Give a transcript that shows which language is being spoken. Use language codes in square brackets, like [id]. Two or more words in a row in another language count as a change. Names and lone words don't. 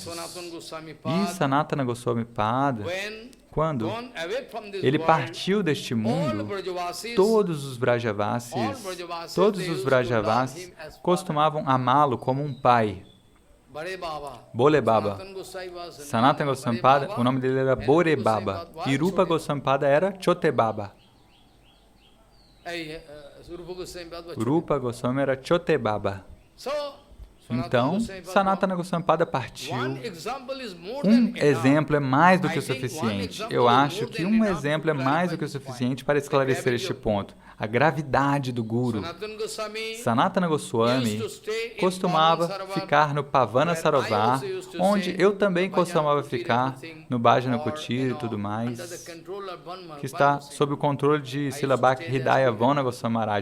[pt] E Sanatana Goswami Pada, quando ele partiu deste mundo, todos os Brajavasis costumavam amá-lo como um pai. Bole Baba. Sanatana Goswami Pada, o nome dele era Bore Baba. E Rupa Goswami Pada era Chote Baba. Rupa Goswami era Chote Baba. Então, Sanatana Goswami Pada partiu. Um exemplo é mais do que o suficiente. Eu acho que um exemplo é mais do que o suficiente para esclarecer este ponto. A gravidade do Guru. Sanatana Goswami costumava ficar no Pavana Sarovar, onde eu também costumava ficar, no Bhajana Kutir e tudo mais, que está sob o controle de Srila Bhakti Hridaya Vana Goswami Maharaj.